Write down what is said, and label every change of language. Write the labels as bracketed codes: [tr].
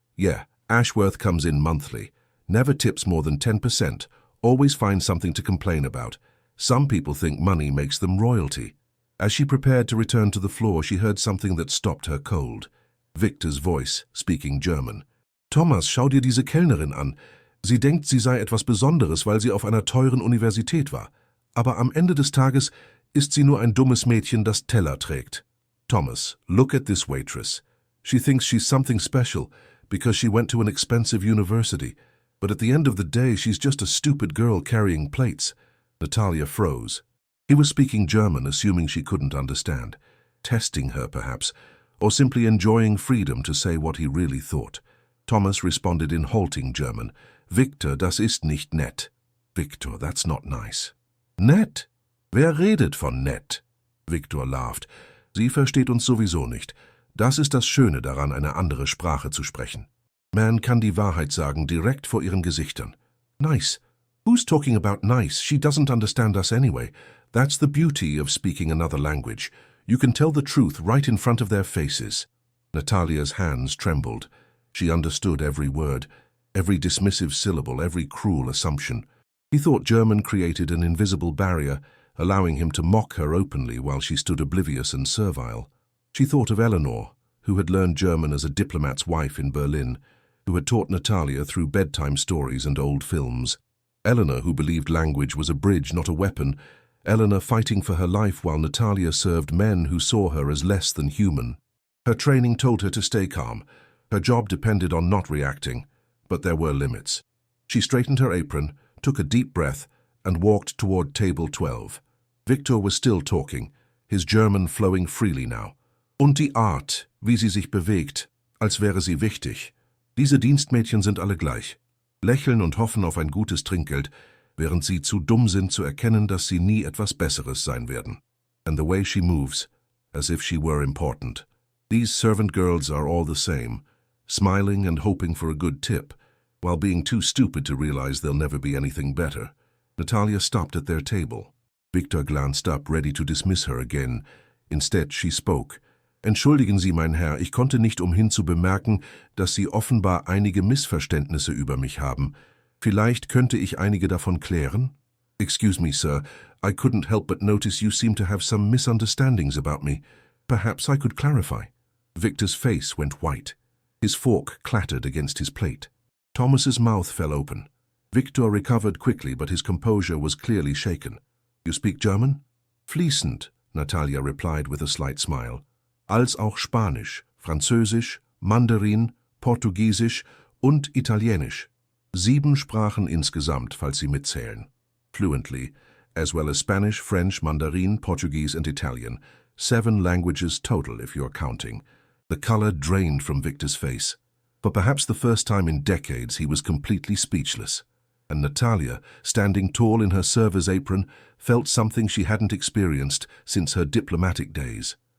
[en] Yeah, Ashworth comes in monthly. Never tips more than 10%. Always finds something to complain about. Some people think money makes them royalty. As she prepared to return to the floor, she heard something that stopped her cold. Victor's voice, speaking German. [de] Thomas, schau dir diese Kellnerin an. Sie denkt, sie sei etwas Besonderes, weil sie auf einer teuren Universität war. Aber am Ende des Tages ist sie nur ein dummes Mädchen, das Teller trägt. [en] Thomas, look at this waitress. She thinks she's something special because she went to an expensive university. But at the end of the day, she's just a stupid girl carrying plates. Natalia froze. He was speaking German, assuming she couldn't understand. Testing her, perhaps. or simply enjoying freedom to say what he really thought. Thomas responded in halting German. [de] Victor, das ist nicht nett. [en] Victor, that's not nice. [de] Nett? Wer redet von nett? [en] Victor laughed. [de] Sie versteht uns sowieso nicht. Das ist das Schöne daran, eine andere Sprache zu sprechen. Man kann die Wahrheit sagen, direkt vor ihren Gesichtern. [en] Nice. Who's talking about nice? She doesn't understand us anyway. That's the beauty of speaking another language. You can tell the truth right in front of their faces. Natalia's hands trembled. She understood every word, every dismissive syllable, every cruel assumption. He thought German created an invisible barrier, allowing him to mock her openly while she stood oblivious and servile. She thought of Eleanor, who had learned German as a diplomat's wife in Berlin, who had taught Natalia through bedtime stories and old films. Eleanor, who believed language was a bridge, not a weapon. Eleanor fighting for her life while Natalia served men who saw her as less than human. Her training told her to stay calm. Her job depended on not reacting, but there were limits. She straightened her apron, took a deep breath, and walked toward table 12. Victor was still talking, his German flowing freely now. [de] Und die Art, wie sie sich bewegt, als wäre sie wichtig. Diese Dienstmädchen sind alle gleich. Lächeln und hoffen auf ein gutes Trinkgeld, während sie zu dumm sind zu erkennen, dass sie nie etwas Besseres sein werden. [en] And the way she moves, as if she were important. These servant girls are all the same, smiling and hoping for a good tip, while being too stupid to realize they'll never be anything better. Natalia stopped at their table. Victor glanced up, ready to dismiss her again. Instead, she spoke. [de] Entschuldigen Sie, mein Herr, ich konnte nicht umhin zu bemerken, dass Sie offenbar einige Missverständnisse über mich haben. Vielleicht könnte ich einige davon klären? [en] Excuse me, sir. I couldn't help but notice you seem to have some misunderstandings about me. Perhaps I could clarify. Victor's face went white. His fork clattered against his plate. Thomas's mouth fell open. Victor recovered quickly, but his composure was clearly shaken. You speak German? [de] Fließend, [en] Natalia replied with a slight smile. [de] Als auch Spanisch, Französisch, Mandarin, Portugiesisch und Italienisch. 7 Sprachen insgesamt, falls Sie mitzählen. [en] Fluently, as well as Spanish, French, Mandarin, Portuguese and Italian. 7 languages total if you're counting. The color drained from Victor's face. For perhaps the first time in decades, he was completely speechless. And Natalia, standing tall in her server's apron, felt something she hadn't experienced since her diplomatic days.